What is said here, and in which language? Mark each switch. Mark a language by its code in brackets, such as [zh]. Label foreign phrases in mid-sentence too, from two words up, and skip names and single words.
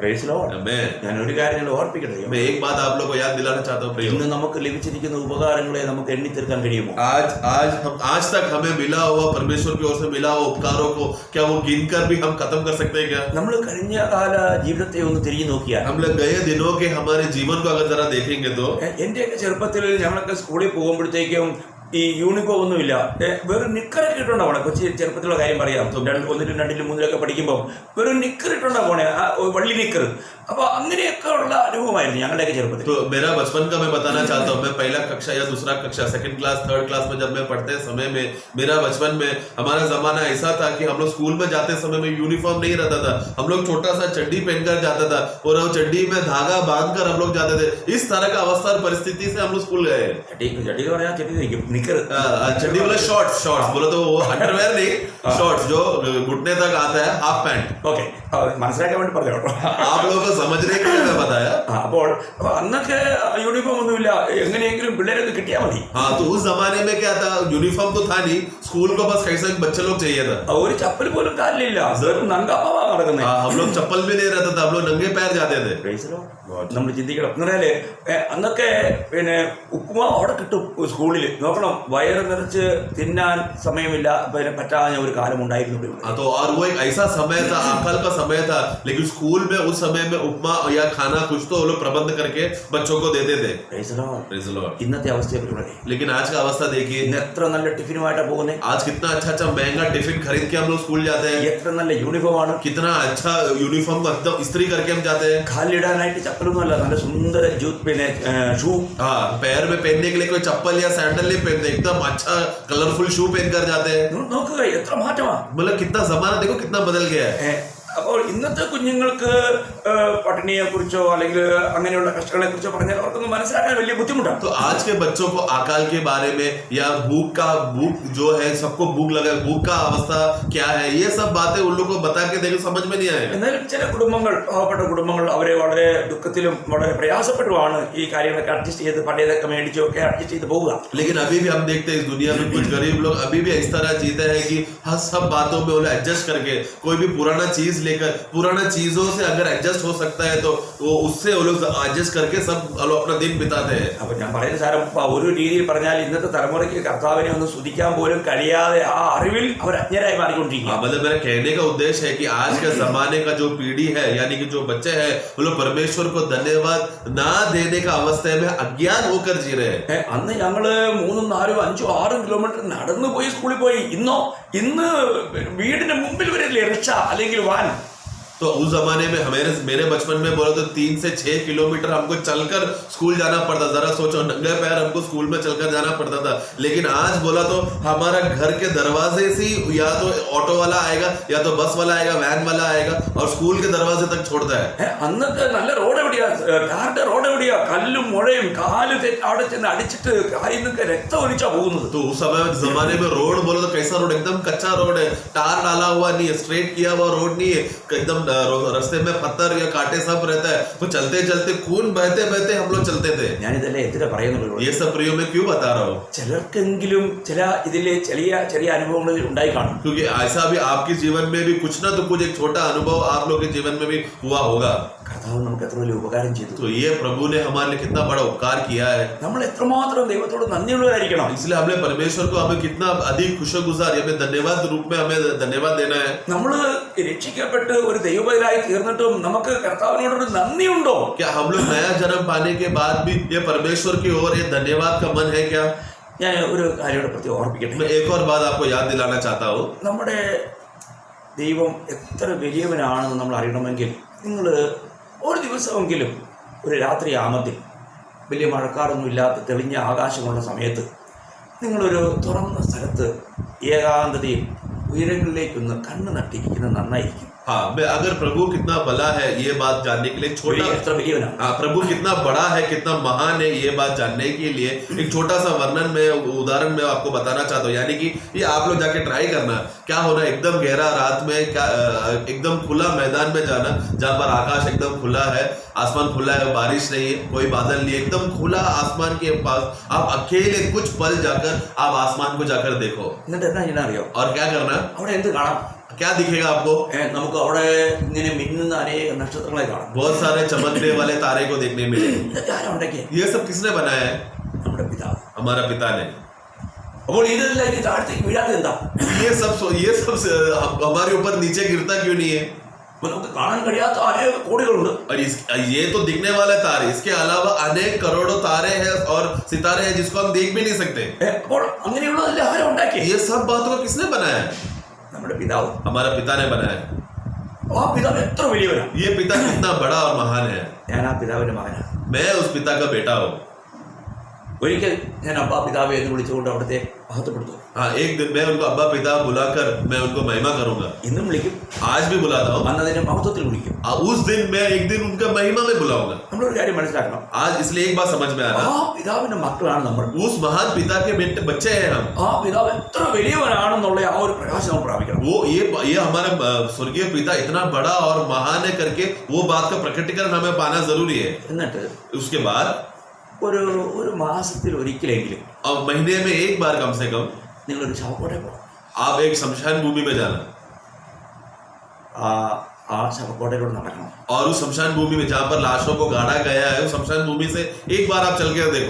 [ml] ഞാൻ ഒരു കാര്യം നിങ്ങൾ ഓർപ്പിക്കട്ടെ, [hi] मैं एक बात आप लोग को याद दिलाना चाहता हूँ. [ml] ഇന്ന് നമുക്ക് ലഭിച്ചിരിക്കുന്ന ഉപകാരങ്ങളെ നമുക്ക് എണ്ണിത്തീർക്കാൻ കഴിയുമോ? [hi] आज तक हमें मिला हुआ, परमेश्वर की ओर से मिला हुआ उपकारों को क्या वो गिनकर भी हम खत्म कर सकते हैं क्या? [ml] നമ്മൾ കഴിഞ്ഞ കാല ജീവിതത്തെ ഒന്ന് തിരിഞ്ഞു നോക്കിയാൽ, [hi] हम लोग गए दिनों के हमारे जीवन को अगर जरा देखेंगे तो [ml] എന്റെയൊക്കെ ചെറുപ്പത്തിൽ ഞങ്ങളൊക്കെ സ്കൂളിൽ പോകുമ്പോഴത്തേക്കും ഈ യൂണിഫോം ഒന്നുമില്ല, വെറും നിക്കറൊക്കെ ഇട്ടുണ്ടാ പോണേ. കൊച്ചി ചെറുപ്പത്തിലുള്ള കാര്യം പറയാം, 1, 2, 3 പഠിക്കുമ്പോൾ വെറും നിക്കർ ഇട്ടുണ്ടാ പോണേ, വള്ളി നിക്കർ. അപ്പൊ അങ്ങനെയൊക്കെ ഉള്ള അനുഭവമായിരുന്നു ഞങ്ങളുടെയൊക്കെ ചെറുപ്പത്തിൽ. [hi] तो मेरा बचपन का मैं बताना चाहता हूँ. मैं पहला कक्षा या दूसरा कक्षा, 2nd क्लास 3rd क्लास में जब मैं पढ़ते समय में, मेरा बचपन में हमारा जमाना ऐसा था कि हम लोग स्कूल में जाते समय में यूनिफॉर्म नहीं रहता था. हम लोग छोटा सा चड्डी पहनकर जाता था और वो चड्डी में धागा बांधकर हम लोग जाते थे. इस तरह का अवस्था और परिस्थिति से हम लोग स्कूल गए. [ml] ചട്ടി പറയാ, നിക്കർ, [hi] चड्डी बोला शॉर्ट्स बोलो तो वो अंडरवेयर नहीं, शॉर्ट्स जो घुटने तक आता है, [en] half pant. [ml] ഓക്കെ, മനസ്സിലാക്കാൻ വേണ്ടി പറഞ്ഞു കേട്ടോ. [hi] आप लोगों को समझने के लिए मैं बताया. [ml] അപ്പോൾ അന്നൊക്കെ യൂണിഫോം ഒന്നുമില്ല, എങ്ങനെയെങ്കിലും പിള്ളേരൊക്കെ കിട്ടിയാൽ മതി. [hi] हाँ, तो उस जमाने में क्या था, यूनिफॉर्म तो था नहीं, स्कूल को बस कैसे बच्चे लोग चाहिए था. [ml] ഒരു ചപ്പൽ പോലും കാലിലില്ല, നങ്കാപ്പാവാ നടക്കുന്നത്. [hi] हम लोग चप्पल भी नहीं रहता था, हम लोग नंगे पैर जाते थे. [ml] നമ്മൾ ചിന്തിക്കണം. എന്നാലേ അന്നൊക്കെ പിന്നെ ഉപ്പുമാവ് അവിടെ കിട്ടും സ്കൂളിൽ. നോക്കണം, വയറ് നിറച്ച് തിന്നാൻ സമയമില്ല, പിന്നെ പറ്റാഞ്ഞ ഒരു കാലം ഉണ്ടായിരുന്നു. [hi] तो और वो एक ऐसा समय था, आकल का समय था, लेकिन स्कूल में उस समय में उपमा या खाना कुछ तो वो लोग प्रबंध करके बच्चों को देते थे. [ml] ഇന്നത്തെ അവസ്ഥ, [hi] लेकिन आज का अवस्था देखिए, [ml] എത്ര നല്ല ടിഫിനുമായിട്ടാണ് പോകുന്നത്. [hi] आज कितना अच्छा महंगा टिफिन खरीद के हम लोग स्कूल जाते हैं. [ml] എത്ര നല്ല യൂണിഫോം ആണ്, [hi] कितना इतना अच्छा यूनिफॉर्म को एकदम इस्त्री करके हम जाते हैं। [ml] കാലിടാനായിട്ട് ചപ്പലൊന്നുമല്ല, നല്ല സുന്ദര പിന്നെ ഷൂ. [hi] हाँ, पैर में पहनने के लिए कोई चप्पल या सैंडल नहीं पहनते, एकदम अच्छा [en] colourful shoe [hi] पहन कर जाते हैं। [ml] നോക്കുക എത്ര മാറ്റമാ. [hi] मतलब कितना जमाना देखो कितना बदल गया है। [ml] അപ്പോൾ ഇന്നത്തെ കുഞ്ഞുങ്ങൾക്ക് പട്ടിണിയെ കുറിച്ചോ അല്ലെങ്കിൽ അങ്ങനെയുള്ള കഷ്ടങ്ങളെ കുറിച്ചോ പറഞ്ഞാൽ അവർക്കൊന്നും മനസ്സിലാക്കാൻ വലിയ ബുദ്ധിമുട്ടാണ്. [hi] तो आज के बच्चों को अकाल के बारे में या भूख जो है, सबको भूख लगा, भूख का अवस्था क्या है, ये सब बातें उन लोगों को बता के देखो समझ में नहीं आएगा। [ml] എന്നാലും ചില കുടുംബങ്ങൾ, പാവപ്പെട്ട കുടുംബങ്ങൾ, അവരെ വളരെ ദുഃഖത്തിലും വളരെ പ്രയാസപ്പെട്ടുമാണ് ഈ കാര്യങ്ങളൊക്കെ അഡ്ജസ്റ്റ് ചെയ്ത് പഴയതൊക്കെ മേടിച്ചൊക്കെ അഡ്ജസ്റ്റ് ചെയ്ത് പോവുക. [hi] लेकिन अभी भी हम देखते हैं इस दुनिया में कुछ गरीब लोग अभी भी इस तरह जीते हैं कि हर सब बातों में उन्हें एडजस्ट करके, कोई भी पुराना चीज लेकर, पुराना चीजों से अगर एडजस्ट हो सकता है तो वो उससे वो लोग एडजस्ट करके सब लोग अपना दिन बिताते हैं। [ml] അപ്പൊ ഞാൻ പറയുന്ന സാരം ഒരു രീതിയിൽ പറഞ്ഞാൽ ഇന്നത്തെ തലമുറയ്ക്ക് കർത്താവിനെ ഒന്ന് സ്തുതിക്കാൻ പോലും കഴിയാതെ ആ അറിവിൽ അവർ അജ്ഞരായി മാറിക്കൊണ്ടിരിക്കുക. [hi] मतलब मेरा कहने का उद्देश्य है कि आज के जमाने का जो पीढ़ी है, यानी कि जो बच्चे हैं, वो लोग परमेश्वर को धन्यवाद ना देने का अवस्था में अज्ञान होकर जी रहे हैं। [ml] അന്ന് ഞങ്ങള് 3, 4, 5, 6 കിലോമീറ്റർ നടന്നു പോയി സ്കൂളിൽ പോയി. ഇന്ന് വീടിന്റെ മുമ്പിൽ വരില്ലേ റിക്ഷ അല്ലെങ്കിൽ വാൻ. [hi] तो उस जमाने में मेरे बचपन में बोलो तो 3 से 6 किलोमीटर हमको चलकर स्कूल जाना पड़ता। जरा सोचो, नंगे पैर हमको स्कूल में चलकर जाना पड़ता था। लेकिन आज बोला तो हमारा घर के दरवाजे से या तो ऑटो वाला आएगा या तो बस वाला आएगा, वैन वाला आएगा और स्कूल के दरवाजे तक छोड़ता है। അന്നത്തെ നല്ല റോഡ് എവിടെയാ, ടാറിന്റെ റോഡ് എവിടെയാ, കല്ലും മുഴയും കാല് അവിടെ ചെന്ന് അടിച്ചിട്ട് കാലിൽ നിന്നൊക്കെ രക്തം ഒലിച്ചാ പോകുന്നത്. तो उस समय जमाने में रोड बोलो तो कैसा रोड, एकदम कच्चा रोड है, टार डाला हुआ नहीं है, स्ट्रेट किया हुआ रोड नहीं है, एकदम रास्ते में पत्थर या कांटे सब रहता है। तो चलते चलते खून बहते बहते हम लोग चलते थे। [ml] ഞാനിതല്ലേ എന്തിനാ പറയുന്നുള്ളൂ, [hi] ये सब प्रियो में क्यों बता रहा हूँ, [ml] ചിലർക്കെങ്കിലും ചില ഇതിലെ ചെറിയ അനുഭവങ്ങൾ ഉണ്ടായി കാണും. [hi] क्योंकि ऐसा भी आपके जीवन में भी कुछ ना तो कुछ एक छोटा अनुभव आप लोग के जीवन में भी हुआ होगा। [ml] കർത്താവ് നമുക്ക് എത്ര വലിയ ഉപകാരം ചെയ്തു. [hi] तो ये प्रभु ने हमारे लिए कितना बड़ा उपकार किया है। [ml] നമ്മൾ എത്രമാത്രം ദൈവത്തോട് നന്ദിയുള്ളവരായിരിക്കണം. [hi] इसलिए हमने परमेश्वर को हमें कितना अधिक खुशगुजार, हमें धन्यवाद रूप में हमें धन्यवाद देना है। [ml] നമ്മൾ രക്ഷിക്കപ്പെട്ട് ഒരു ദൈവപൈതലായി തീർന്നിട്ടും നമുക്ക് കർത്താവിനോടൊരു നന്ദിയുണ്ടോ? [hi] क्या हम लोग नया जन्म पाने के बाद भी ये परमेश्वर की ओर ये धन्यवाद का मन है क्या? [ml] ഞാൻ ഒരു കാര്യം പ്രത്യേകം ഓർപ്പിക്കട്ടെ. [hi] मैं एक और बात आपको याद दिलाना चाहता हूँ। [ml] നമ്മുടെ ദൈവം എത്ര വലിയവനാണെന്ന് നമ്മൾ അറിയണമെങ്കിൽ നിങ്ങൾ ഒരു ദിവസമെങ്കിലും ഒരു രാത്രി ആമത്തിൽ വലിയ മഴക്കാറൊന്നും ഇല്ലാത്ത തെളിഞ്ഞ ആകാശമുള്ള സമയത്ത് നിങ്ങളൊരു തുറന്ന സ്ഥലത്ത് ഏകാന്തതയിൽ ഉയരങ്ങളിലേക്കൊന്ന് കണ്ണ് നട്ടിരിക്കുന്നത് നന്നായിരിക്കും. [hi] हाँ, मैं अगर प्रभु कितना भला है ये बात जानने के लिए छोटा, [ml] എത്ര വലിയവനാണ്, [hi] हाँ, प्रभु कितना बड़ा है, कितना महान है, ये बात जानने के लिए एक छोटा सा वर्णन में उदाहरण में आपको बताना चाहता हूँ। यानी कि ये आप लोग जाके ट्राई करना, क्या होना, एकदम गहरा रात में, क्या एकदम खुला मैदान में जाना जहाँ पर आकाश एकदम खुला है, आसमान खुला है, बारिश नहीं है, कोई बादल नहीं है, एकदम खुला आसमान के पास आप अकेले कुछ पल जाकर आप आसमान को जाकर देखो। [ml] എന്നിട്ട് എന്താ ഞാൻ അറിയോ, [hi] और क्या करना, [ml] അവിടെ എന്ത് കാണാം? [hi] क्या दिखेगा आपको? [ml] നമുക്ക് അവിടെ ഇങ്ങനെ മിന്നുന്ന അനേക നക്ഷത്രങ്ങളെ കാണാം. [hi] बहुत सारे चमकने वाले तारे को देखने मिलेंगे। [ml] ഇതൊക്കെ ആരാ ഉണ്ടാക്കിയത്? [hi] ये सब किसने बनाया है? [ml] നമ്മുടെ പിതാവ്. [hi] हमारा पिता ने। [ml] അപ്പോൾ ഇതെല്ലാം ഇനി താഴത്തേക്ക് വീഴാതെ എന്താ? [hi] ये सब हमारे ऊपर नीचे गिरता क्यों नहीं है? [ml] അപ്പോൾ നമുക്ക് കാണാൻ കഴിയാത്ത അനേക കോടികളുണ്ട്. [hi] और ये तो दिखने वाले तारे, इसके अलावा अनेक करोड़ों तारे हैं और सितारे हैं जिसको हम देख भी नहीं सकते। [ml] അപ്പോൾ അങ്ങനെയുള്ളതെല്ലാം ആരാ ഉണ്ടാക്കിയത്? [hi] ये सब बातों को किसने बनाया है? [ml] നമ്മുടെ പിതാവ്. [hi] हमारा पिता ने बनाया है। [ml] ആ പിതാവ് എത്ര വലിയവനാണ്. [hi] ये पिता कितना बड़ा और महान है। [ml] ഞാൻ ആ പിതാവിന്റെ മകനാണ്. [hi] मैं उस पिता का बेटा हूँ। [ml] ഒരിക്കൽ ഞാൻ അബ്ബാ പിതാവെ എന്ന് വിളിച്ചുകൊണ്ട് അവിടുത്തെ മഹത്വപ്പെടുത്തും. [hi] हाँ, एक दिन मैं उनको अब्बा पिता बुलाकर मैं उनको महिमा करूंगा। [ml] ഇന്നും വിളിക്കും, [hi] आज भी बुलाता हूँ। [ml] അന്നതിന്റെ മഹത്വത്തിൽ വിളിക്കും. [hi] उस दिन मैं एक दिन उनका महिमा में बुलाऊंगा। [ml] നമ്മളൊരു കാര്യം മനസ്സിലാക്കണം, [hi] आज इसलिए एक बात समझ में आ [ml] ആ [hi] रहा, [ml] പിതാവിന്റെ മക്കളാണ് നമ്മൾ. [hi] उस महान पिता के बच्चे हैं हम। [ml] ആ പിതാവ് എത്ര വലിയവനാണെന്നുള്ള ആ ഒരു പ്രകാശം നമ്മൾ പ്രാപിക്കണം. [hi] वो ये हमारा स्वर्गीय पिता इतना बड़ा और महान है करके वो बात का प्रकटीकरण हमें पाना जरूरी है। [ml] എന്നിട്ട് [hi] उसके बाद [ml] ഒരു മാസത്തിൽ ഒരിക്കലെങ്കിലും [hi] अब महीने में एक बार कम से कम [ml] നിങ്ങളൊരു ശവക്കോട്ടെ പോകണം. [hi] आप एक शमशान भूमि में जाना [ml] ആ ശവക്കോട്ടയിലൂടെ നടക്കണം. [hi] और उस शमशान भूमि में जहाँ पर लाशों को गाड़ा गया है उस शमशान भूमि से एक बार आप चल के देखो